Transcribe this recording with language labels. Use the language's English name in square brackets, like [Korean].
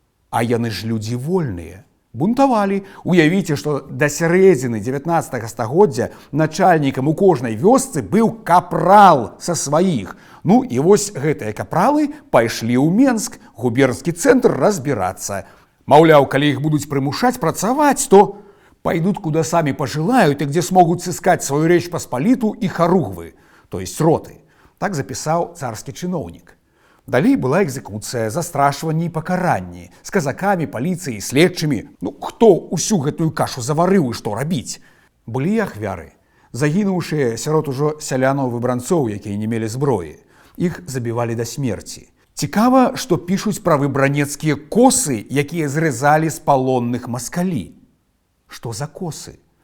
[Belarusian] А яны ж людзі вольныя. Бунтавалі. Уявіце, што да сярэдзіны 19 стагоддзя начальнікам у кожнай вёсцы быў капрал са сваіх. Ну і вось гэтыя капралы пайшлі ў Менск, губернскі цэнтр, разбірацца. Маўляў, калі іх будуць прымушаць працаваць, [Russian] то пойдут куда сами пожелают и где смогут сыскать свою Речь Посполиту и Харугвы, то есть роты. Так записал царский чиновник. [Belarusian] Далей была экзекуцыя, застрашванне і пакаранне з казакамі, паліцыяй, следчымі. Ну, хто ўсю гэтую кашу заварыў і што рабіць? Былі і ахвяры, загінуўшыя сярод ужо сялянаў-выбранцоў, якія не мелі зброі. Іх забівалі да смерці. Цікава, што пішуць пра выбранецкія косы, якія зрэзалі з палонных маскалі. Што за косы?